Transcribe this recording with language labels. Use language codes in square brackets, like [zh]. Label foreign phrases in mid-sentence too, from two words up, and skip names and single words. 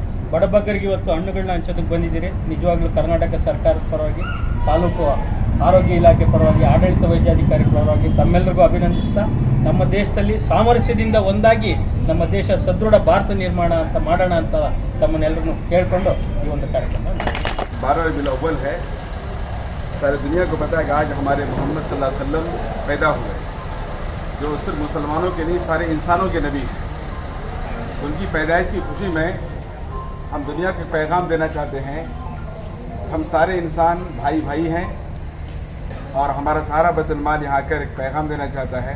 [kn] ಬಡಬಗ್ಗರಿಗೆ ಇವತ್ತು ಹಣ್ಣುಗಳನ್ನ ಹಂಚೋದಕ್ಕೆ ಬಂದಿದ್ದೀರಿ. ನಿಜವಾಗ್ಲೂ ಕರ್ನಾಟಕ ಸರ್ಕಾರದ ಪರವಾಗಿ, ತಾಲೂಕು ಆರೋಗ್ಯ ಇಲಾಖೆ ಪರವಾಗಿ, ಆಡಳಿತ ವೈದ್ಯಾಧಿಕಾರಿ ಪರವಾಗಿ ತಮ್ಮೆಲ್ಲರಿಗೂ ಅಭಿನಂದಿಸ್ತಾ, ನಮ್ಮ ದೇಶದಲ್ಲಿ ಸಾಮರಸ್ಯದಿಂದ ಒಂದಾಗಿ ನಮ್ಮ ದೇಶ ಸದೃಢ ಭಾರತ ನಿರ್ಮಾಣ ಅಂತ ಮಾಡೋಣ ಅಂತ ತಮ್ಮನ್ನೆಲ್ಲರನ್ನು ಕೇಳಿಕೊಂಡು ಈ ಒಂದು ಕಾರ್ಯಕ್ರಮ [hi] 12 रबीउल अव्वल है। सारी दुनिया को पता है कि आज हमारे मोहम्मद [ar] صلى الله عليه وسلم [hi] पैदा हुए, जो सिर्फ मुसलमानों के नहीं सारे इंसानों के नबी हैं। उनकी पैदाइश की खुशी में हम दुनिया को पैगाम देना चाहते हैं। हम सारे इंसान भाई भाई हैं और हमारा सारा बैतुल माल यहाँ आकर एक पैगाम देना चाहता है।